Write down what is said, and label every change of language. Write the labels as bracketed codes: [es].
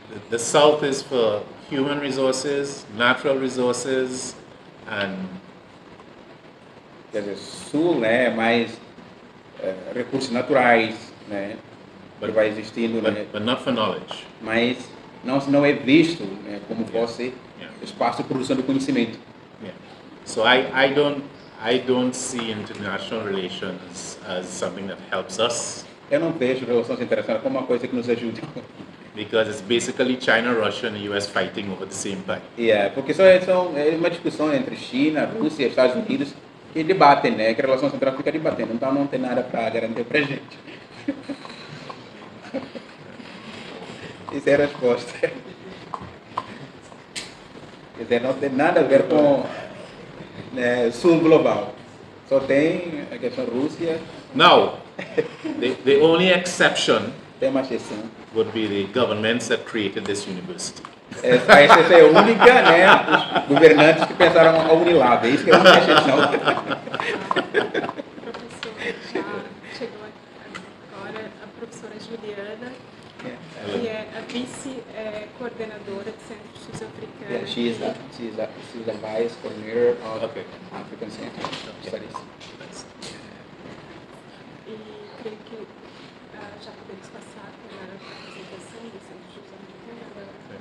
[en] The South is for human resources, natural resources, and [pt] quer dizer, sul, né, mais recursos naturais, né, que vai existindo, né, [en] but not for knowledge. [pt] mas não é visto, né, como fosse espaço de produção do conhecimento. [en] Yeah. So I don't see international relations as something that helps us. [pt] Eu não vejo relações internacionais como uma coisa que nos ajude. [en] Because it's basically China, Russia, and the US fighting over the same pie. [pt] Yeah, porque é uma discussão entre China, Rússia e Estados Unidos que debatem, né? Que a relação central fica debatendo, então não tem nada para garantir para a gente. Essa é a resposta. Quer dizer, não tem nada a ver com sul global. Só tem a questão Rússia. [en] Now, the only exception [pt] Tem uma exceção. [en] would be the governments that created this university. [pt] A exceção é única, né? Os governantes que pensaram a UNILAB. Isso que é a única exceção. Professor, já chegou agora a professora Juliana, que é a vice-coordenadora do Centro de Estudos Africanos. [en] Yeah, she's the vice coordinator of African Center Studies. [pt] E creio que já podemos passar para a apresentação do Centro de Estudos Africanos.